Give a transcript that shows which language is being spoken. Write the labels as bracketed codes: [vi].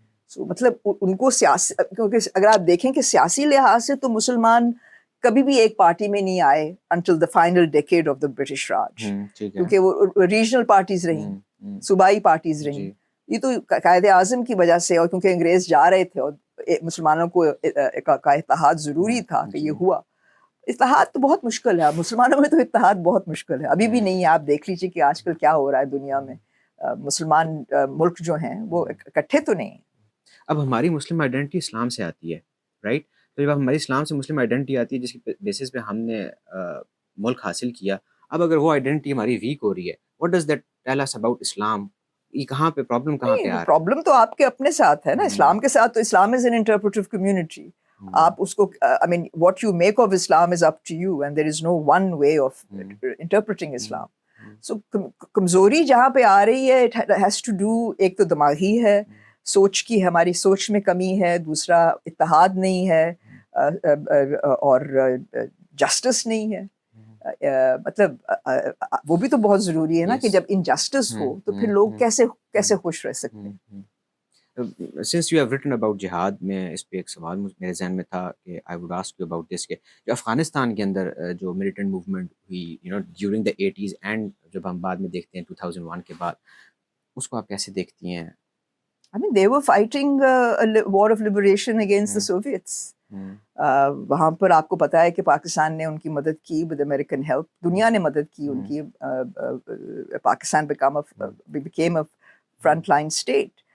[ur] So مطلب ان کو سیاسی، کیونکہ اگر آپ دیکھیں کہ سیاسی لحاظ سے تو مسلمان کبھی بھی ایک پارٹی میں نہیں آئے [en] until the final decade of the British Raj, [ur] کیونکہ وہ ریجنل پارٹیز رہیں، صوبائی پارٹیز رہیں. یہ تو قائد اعظم کی وجہ سے، اور کیونکہ انگریز جا رہے تھے اور مسلمانوں کو کا اتحاد ضروری تھا کہ یہ ہوا. اتحاد تو بہت مشکل ہے، مسلمانوں میں تو اتحاد بہت مشکل ہے، ابھی بھی نہیں ہے. آپ دیکھ لیجیے کہ آج کل کیا ہو رہا ہے دنیا میں، مسلمان ملک جو ہیں وہ اکٹھے تو نہیں ہیں. اب ہماری مسلم آئیڈینٹی اسلام سے آتی ہے، رائٹ؟ تو جب ہماری اسلام سے مسلم آئیڈینٹی آتی ہے جس کی بیسس پہ ہم نے ملک حاصل کیا، اب اگر وہ آئیڈینٹی ہماری ویک ہو رہی ہے، [en] What does that tell us about Islam? [ur] یہ کہاں پہ پرابلم کہاں پہ آ رہا ہے؟ پرابلم تو آپ کے اپنے ساتھ ہے نا، اسلام کے ساتھ. تو [en] Islam is an interpretive community. [ur] آپ اس کو [en] I mean what you make of Islam is up to you, and there is no one way of interpreting Islam. [ur] So کمزوری جہاں پہ آ رہی ہے [en] it has to do، [ur] ایک تو دماغی ہے، سوچ کی، ہماری سوچ میں کمی ہے. دوسرا اتحاد نہیں ہے، اور جسٹس نہیں ہے. مطلب وہ بھی تو بہت ضروری ہے نا کہ جب انجسٹس ہو تو پھر لوگ کیسے خوش رہ سکتے ہیں. [en] Since you have written about [ur] جہاد، میں اس پہ ایک سوال میرے ذہن میں تھا کہ [en] I would ask you about this، [ur] کہ جو افغانستان کے اندر جو militant movement ہوئی [en] during the 80s [ur] اینڈ جب ہم بعد میں دیکھتے ہیں 2001 کے بعد، اس کو آپ کیسے دیکھتی ہیں؟ [en] I mean they were fighting a war of liberation against the Soviets. [ur] وہاں پر آپ کو پتا ہے کہ پاکستان نے ان کی مدد کی [en] with American help. [ur] دنیا نے مدد کی ان کی. [en] Pakistan became a front line state.